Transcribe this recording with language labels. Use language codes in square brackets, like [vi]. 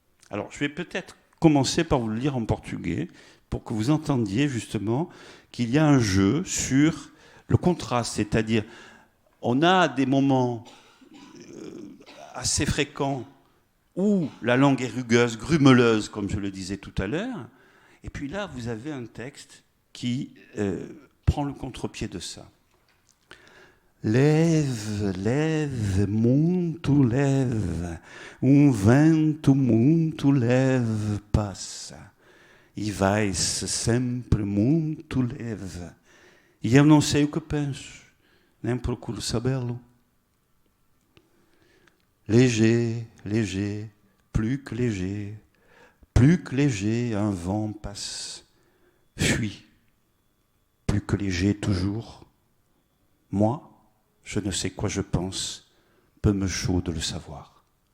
[fr] Alors, je vais peut-être commencer par vous le lire en portugais pour que vous entendiez justement qu'il y a un jeu sur le contraste, c'est-à-dire on a des moments assez fréquents où la langue est rugueuse, grumeleuse, comme je le disais tout à l'heure, et puis là, vous avez un texte qui prend le contre-pied de ça. [pt] Leve, leve, muito leve, vento muito leve passa, e vai-se sempre muito leve, e eu não sei o que penso, nem procuro sabê-lo. [fr] Léger, léger, plus que léger, un vent passe, fuit, plus que léger toujours. Moi, je ne sais quoi je pense, peu me chaud de le savoir.